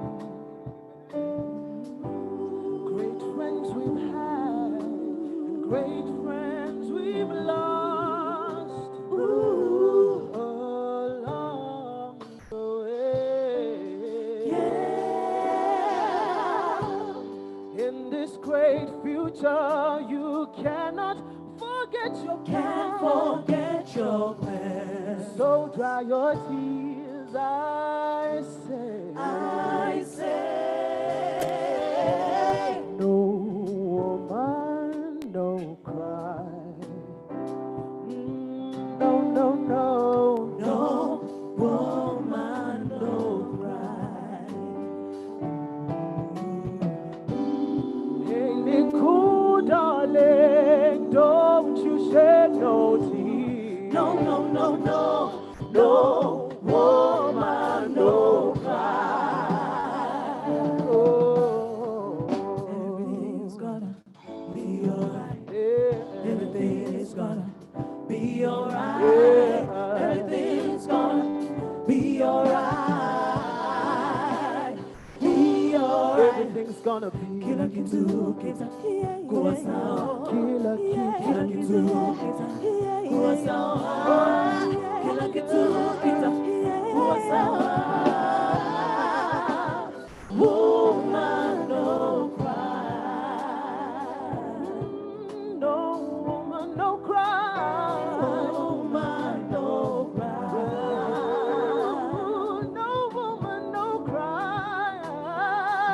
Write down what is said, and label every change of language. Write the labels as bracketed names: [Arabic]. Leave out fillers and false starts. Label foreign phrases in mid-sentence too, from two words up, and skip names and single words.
[English] Great friends we've had and great friends we've lost along the way. Yeah. In this great future, you cannot forget your plan. So dry your tears, I say. No woman, no cry. No, no, no. No woman, no cry. Ain't it cool, darling? Don't you shed no tears. No, no, no, no. No woman, no cry. Oh, everything's gonna be alright. Everything's gonna be alright. Everything's gonna be alright. Be alright. Everything's gonna be. [Swahili] Kila kitu kitakuwa sawa. Kila kitu kitakuwa sawa. Kila kitu kitakuwa sawa. [English] Woman, no cry. No woman, no cry. Woman, no cry. No woman, no cry.